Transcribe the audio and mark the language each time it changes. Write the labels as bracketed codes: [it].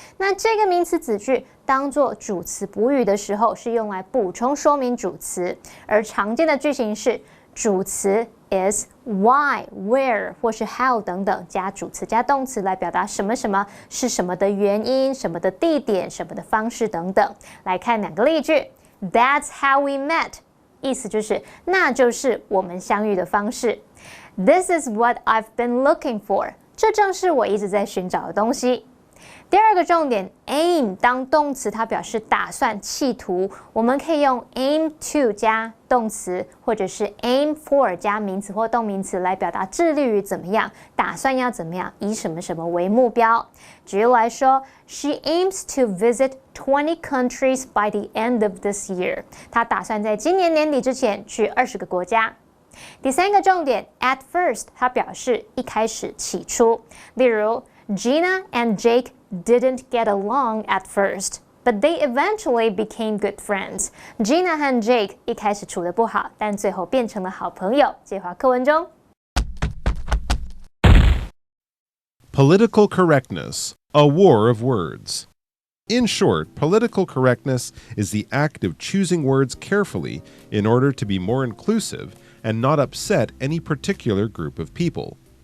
[zh] 那这个名词子句当作主词补语的时候，是用来补充说明主词，而常见的句型是主词 is why、where 或是 how 等等，加主词加动词来表达什么什么是什么的原因、什么的地点、什么的方式等等。来看2个例句 [en] ，That's how we met。 [zh] 意思就是，那就是我们相遇的方式。 [en] This is what I've been looking for。 [zh] 这正是我一直在寻找的东西。第2个重点 ，aim 当动词，它表示打算、企图。我们可以用 aim to 加动词，或者是 aim for 加名词或动名词来表达致力于怎么样，打算要怎么样，以什么什么为目标。举例来说 [en] ，She aims to visit 20 countries by the end of this year。 [zh] 她打算在今年年底之前去20个国家。第3个重点 ，at first 它表示一开始、起初。例如 [en] Gina and Jake didn't get along at first, but they eventually became good friends. [zh] Gina 和 Jake 一开始处得不好，但最后变成了好朋友。介绍课文中。 [en] Political correctness, a war of words. In short, political correctness is the act of choosing words carefully in order to be more inclusive and not upset any particular group of people.